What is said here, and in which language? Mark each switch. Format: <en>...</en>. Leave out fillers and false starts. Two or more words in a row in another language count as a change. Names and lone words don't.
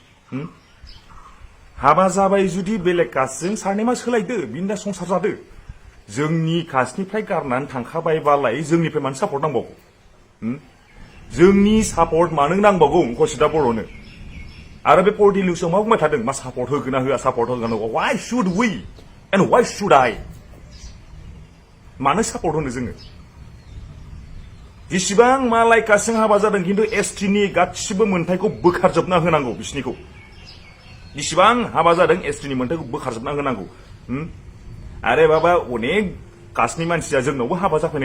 <brx>हाबा जाबाय जुदि बेलेग कास्टजों सारनेमा सोलायदो बिनि संसार जादो जोंनि कास्टनिफ्राय गारनानै थांखाबायबालाय जोंनिफ्राय मानो सापर्ट नांबावगौ जोंनि सापर्ट मानो नांबावगौ अंकुसिता बर'नो आरो बे पर्टेल निउसाव मा बुंबाय थादों मा सापर्ट होगोन ना होआ सापर्ट होगोन ना</brx> <en>why should we and why should I</en> <brx>मानो सापर्ट होनो जोङो जेसेबां मालाय कास्टजों हाबा जादों खिन्थु एसटिनि गासिबो मोनथायखौ बोखारजोबना होनांगौ बिसिनिखौ जेसेबां हाबा जादों एसटिनि मोनथायखौ बोखारजोबना होनांगौ आरे बाबा अनेक कास्टनि मानसिया जोंनावबो हाबा जाफैनाय</brx>